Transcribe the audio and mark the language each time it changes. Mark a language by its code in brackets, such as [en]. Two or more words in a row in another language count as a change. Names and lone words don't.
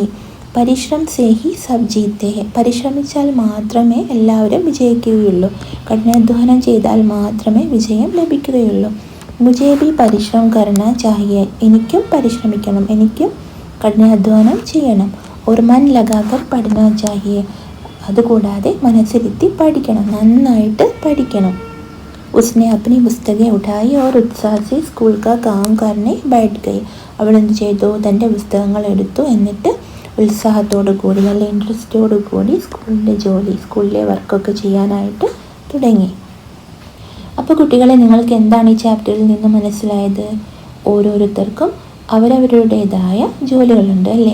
[hi] परिश्रम से ही सब जीते है, [ml] പരിശ്രമിച്ചാൽ മാത്രമേ എല്ലാവരും വിജയിക്കുകയുള്ളൂ, കഠിനാധ്വാനം ചെയ്താൽ മാത്രമേ വിജയം ലഭിക്കുകയുള്ളൂ. [hi] मुझे भी परिश्रम करना चाहिए, [ml] എനിക്കും പരിശ്രമിക്കണം, എനിക്കും കഠിനാധ്വാനം ചെയ്യണം. [hi] और मन लगाकर पढ़ना चाहिए, [ml] അതുകൂടാതെ മനസ്സിരുത്തി പഠിക്കണം, നന്നായിട്ട് പഠിക്കണം. [hi] उसने अपनी पुस्तकें उठाई और उत्साह से स्कूल का काम करने बैठ गई. [ml] അവൾ എന്ത് ചെയ്തു? തൻ്റെ പുസ്തകങ്ങൾ എടുത്തു, എന്നിട്ട് ഉത്സാഹത്തോടു കൂടി, നല്ല ഇൻട്രസ്റ്റോടു കൂടി സ്കൂളിലെ വർക്കൊക്കെ ചെയ്യാനായിട്ട് തുടങ്ങി. അപ്പോൾ കുട്ടികളെ, നിങ്ങൾക്ക് എന്താണ് ഈ ചാപ്റ്ററിൽ നിന്ന് മനസ്സിലായത്? ഓരോരുത്തർക്കും അവരവരുടേതായ ജോലികളുണ്ട് അല്ലേ?